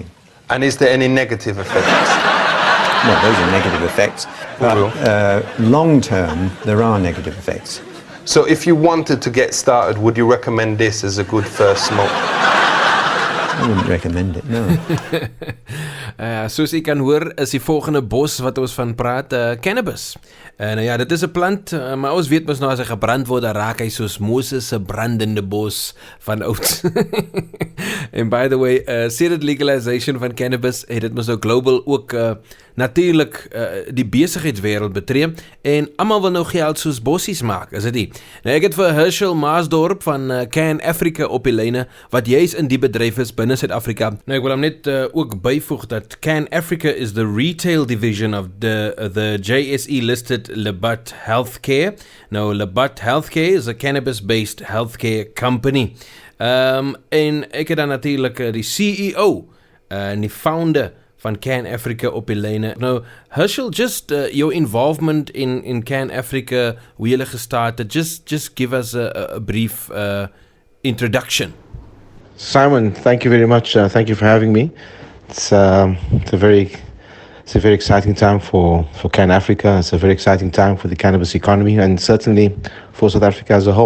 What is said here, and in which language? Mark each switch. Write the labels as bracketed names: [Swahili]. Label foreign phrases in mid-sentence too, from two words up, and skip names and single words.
[English] And is there any negative effects? No, those are negative effects. But long term, there are negative effects. So if you wanted to get started, would you recommend this as a good first smoke? I wouldn't recommend it, no. [Afrikaans] Soos jy kan hoor, is die volgende bos wat ons van praat, cannabis. Nou ja, dit is 'n plant, maar ons weet mos nou as hy gebrand word, dan raak hy soos Moses se brandende bos van ouds. [English] And by the way, [Afrikaans] sedert legalization van cannabis, het dit mos nou global ook natuurlik die besigheidswêreld betree, en almal wil nou geld soos bossies maak, is dit nie? Nou ek het vir Herschel Maasdorp van Can Africa op die lyne, wat juis in die bedryf is binne Suid-Afrika. Nou ek wil hom net ook byvoeg dat Can Africa [English] is the retail division of the JSE listed [Afrikaans] Labatt Healthcare. [English] Now Labatt Healthcare is a cannabis-based healthcare company. [Afrikaans] En ek het dan natuurlik die CEO en die founder van Can Africa op die lyne. [English] Now, Herschel, just your involvement in Can Africa, [Afrikaans] hoe julle gestart het, [English] just give us a brief introduction. Simon, thank you very much. Thank you for having me. It's a very exciting time for Can Africa. It's a very exciting time for the cannabis economy and certainly for South Africa as a whole.